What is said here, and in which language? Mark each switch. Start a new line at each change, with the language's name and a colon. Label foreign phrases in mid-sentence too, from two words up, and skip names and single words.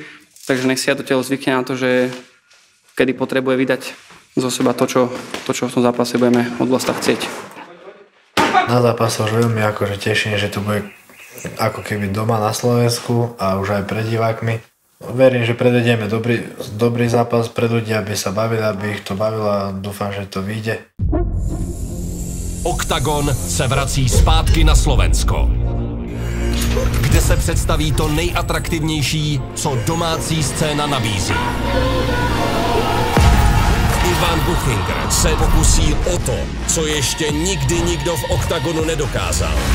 Slovak: Takže nech si ja to telo zvykne na to, že kedy potrebuje vydať zo seba to, čo v tom zápase budeme od Vlasta chcieť. Na zápas už veľmi akože teším, že to bude ako keby doma na Slovensku a už aj pred divákmi. Verím, že predvedieme dobrý zápas pre ľudí, aby sa bavili, aby ich to bavilo a dúfam, že to vyjde.
Czech: Oktagon se vrací zpátky na Slovensko, kde se představí to nejatraktivnější, co domácí scéna nabízí. Ivan Buchinger se pokusí o to, co ještě nikdy nikdo v Oktagonu nedokázal.